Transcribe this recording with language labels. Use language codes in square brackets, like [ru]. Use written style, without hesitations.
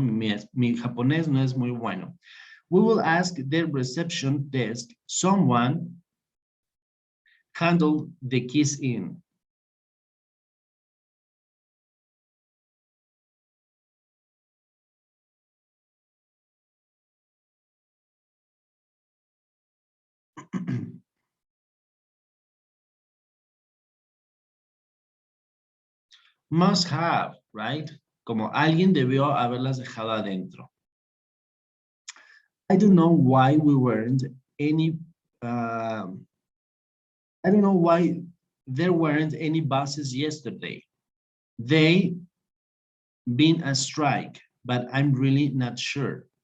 [es] Mi japonés no es muy bueno. [en] We will ask the reception desk, someone handle the keys in. Must have, right? [es] Como alguien debió haberlas dejado adentro. [en] I don't know why we weren't any, I don't know why there weren't any buses yesterday. They been a strike, but I'm really not sure.